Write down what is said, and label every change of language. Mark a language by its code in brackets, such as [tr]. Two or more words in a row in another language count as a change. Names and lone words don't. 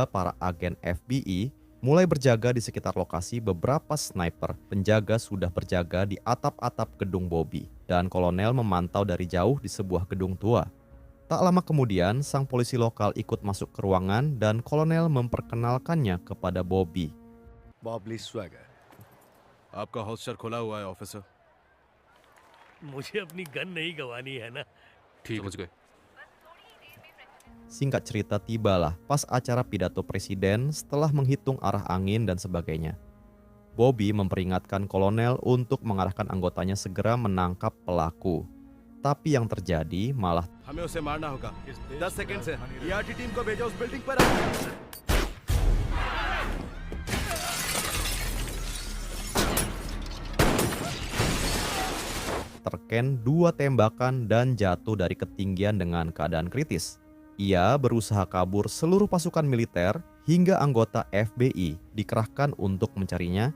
[id] Para agen FBI mulai berjaga di sekitar lokasi. Beberapa sniper penjaga sudah berjaga di atap-atap gedung Bobby dan kolonel memantau dari jauh di sebuah gedung tua. Tak lama kemudian sang polisi lokal ikut masuk ke ruangan dan kolonel memperkenalkannya kepada Bobby. [hi] बॉब ली स्वैगर आपका होस्टर खुला हुआ है ऑफिसर। मुझे अपनी गन नहीं गंवानी है ना। ठीक समझ गए। [id] Singkat cerita, tibalah pas acara pidato presiden setelah menghitung arah angin dan sebagainya. Bobby memperingatkan kolonel untuk mengarahkan anggotanya segera menangkap pelaku. Tapi yang terjadi malah [hi] हमें उसे मारना होगा। 10 सेकंड से ERT टीम को भेजो उस बिल्डिंग पर। [id] terken 2 tembakan dan jatuh dari ketinggian dengan keadaan kritis. Ia berusaha kabur. Seluruh pasukan militer hingga anggota FBI dikerahkan untuk mencarinya.